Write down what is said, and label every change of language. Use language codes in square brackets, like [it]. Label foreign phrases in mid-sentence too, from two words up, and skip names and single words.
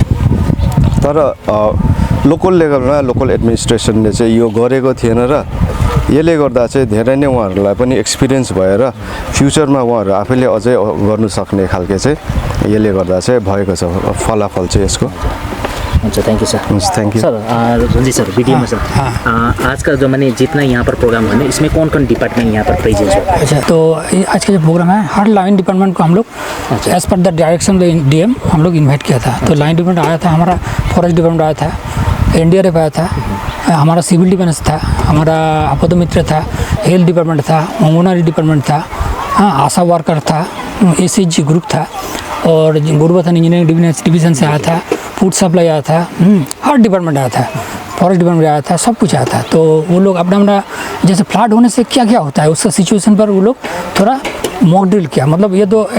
[ne] तर लोकल लेभलमा लोकल एडमिनिस्ट्रेसनले चाहिँ यो गरेको थिएन र यसले गर्दा चाहिँ धेरै नै उहाँहरूलाई पनि एक्सपिरियन्स भएर फ्युचरमा उहाँहरू आफैले अझै गर्नु सक्ने खालके चाहिँ यसले गर्दा चाहिँ भएको छ फलाफल चाहिँ यसको [hi] अच्छा [en] thank you sir thank you [hi] सर रंजीत सर वीडियो में सर आज का जो मैंने जितना यहाँ पर प्रोग्राम है इसमें कौन कौन डिपार्टमेंट यहाँ पर प्रेजेंट है अच्छा तो आज का जो प्रोग्राम है हर लाइन डिपार्टमेंट को हम लोग [en] as per the direction of DM [hi] हम लोग इन्वाइट किया था तो लाइन डिपार्टमेंट आया था हमारा [en] forest department [hi] आया था एनडीआरएफ आया था हमारा [en] civil defence [hi] था हमारा आपदा मित्र था [en] health department [hi] था अंगनवाड़ी डिपार्टमेंट था आशा वर्कर था [en] SHG group [hi] था और गोरुबथान [en] engineering division [hi] से आया था [en] food supply [hi] आया था हर डिपार्टमेंट आया था [en] forest department [hi] आया था सब कुछ आया था तो वो लोग अपना अपना जैसे फ्लड होने से क्या क्या होता है उसका सिचुएशन पर वो लोग थोड़ा [en] mock drill [hi] किया मतलब ये तो